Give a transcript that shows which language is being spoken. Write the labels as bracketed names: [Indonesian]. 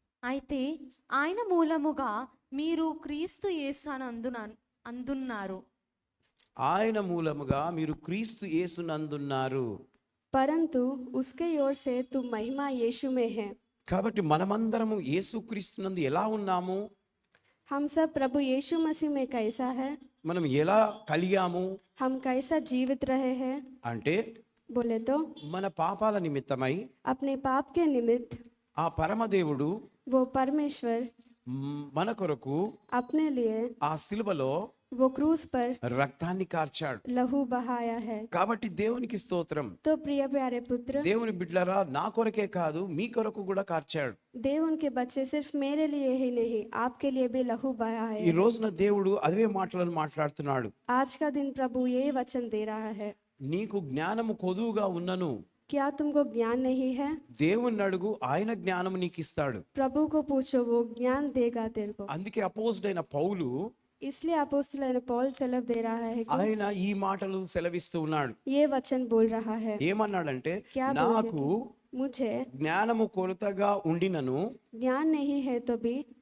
[Telugu] అయితే ఆయన మూలముగా మీరు క్రీస్తు యేసు అందున్నారు. ఆయన మూలముగా మీరు క్రీస్తు యేసునందున్నారు. [Hindi] परंतु उसके ओर से तुम महिमा यीशु में है। [Telugu] కాబట్టి మనమందరము యేసుక్రీస్తునందు ఎలా ఉన్నాము? [Hindi] हम सब प्रभु यीशु मसीह में कैसा है, [Telugu] మనం ఎలా కలిగాము [Hindi] हम कैसा जीवित रहे हैं, [Telugu] అంటే [Hindi] बोले तो [Telugu] మన పాపాల నిమిత్తమై [Hindi] अपने पाप के निमित्त [Telugu] ఆ పరమదేవుడు [Hindi] वो परमेश्वर [Telugu] మన కొరకు [Hindi] अपने लिए [Telugu] ఆ శిలువలో [Hindi] वो क्रूस पर [Telugu] రక్తాన్ని కార్చాడు. [Hindi] लहू बहाया है। [Telugu] కాబట్టి దేవునికి స్తోత్రం. [Hindi] तो प्रिय प्यारे पुत्र, [Telugu] దేవుని బిడ్డలారా, నా కొరకే కాదు మీ కొరకు కూడా కార్చాడు. [Hindi] देव उनके बच्चे सिर्फ मेरे लिए ही नहीं आपके लिए भी लहू बहाया [Telugu] ఈ [Hindi] है। [Telugu] రోజున దేవుడు అదే మాటలను మాట్లాడుతున్నాడు. [Hindi] आज का दिन प्रभु ये वचन दे रहा है, [Telugu] నీకు జ్ఞానము కొదువుగా ఉన్నను, [Hindi] क्या तुमको ज्ञान नहीं है? [Telugu] దేవుణ్ణి అడుగు, ఆయన జ్ఞానము నీకు ఇస్తాడు. [Hindi] प्रभु को पूछो, वो ज्ञान देगा तेरे को। [Telugu] అందుకే అపోజిట్ అయిన పౌలు [Hindi] इसलिए अपोस्तल पौल सेलव दे रहा है कि [Telugu] ఆయన ఈ మాటలు సెలవిస్తూ ఉన్నాడు. [Hindi] ये वचन बोल रहा है, [Telugu] ఏమన్నాడంటే, [Hindi] क्या बोल रहे [Telugu] నాకు [Hindi] मुझे [Telugu] జ్ఞానము కొరతగా ఉండినను [Hindi] ज्ञान नहीं है तो भी